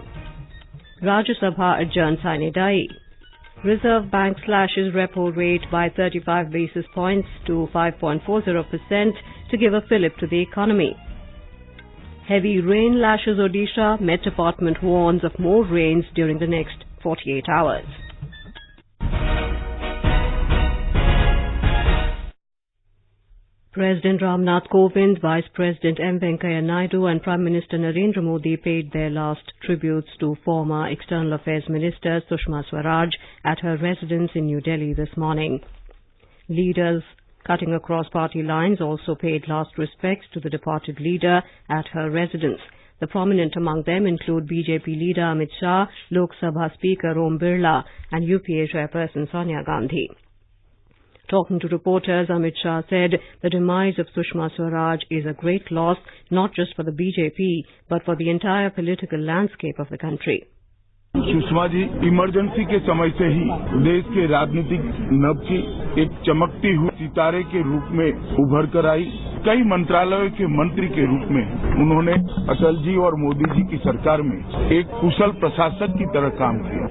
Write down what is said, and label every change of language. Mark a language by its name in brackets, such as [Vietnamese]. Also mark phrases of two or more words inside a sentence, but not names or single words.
[English] Rajya Sabha adjourned Sine. Reserve Bank slashes repo rate by 35 basis points to 5.40% to give a fillip to the economy. Heavy rain lashes Odisha. Met Department warns of more rains during the next 48 hours. President Ram Nath Kovind, Vice President M. Venkaiah Naidu and Prime Minister Narendra Modi paid their last tributes to former External Affairs Minister Sushma Swaraj at her residence in New Delhi this morning. Leaders cutting across party lines also paid last respects to the departed leader at her residence. The prominent among them include BJP leader Amit Shah, Lok Sabha Speaker Om Birla and UPA Chairperson Sonia Gandhi. Talking to reporters, Amit Shah said the demise of Sushma Swaraj is a great loss not just for the BJP but for the entire political landscape of the country. [Hindi] सुषमा जी इमरजेंसी के समय से ही देश के राजनीतिक नभ की एक चमकती हुई सितारे के रूप में उभर कर आई। कई मंत्रालयों के मंत्री के रूप में उन्होंने अटल जी और मोदी जी की सरकार में एक कुशल प्रशासक की तरह काम किया।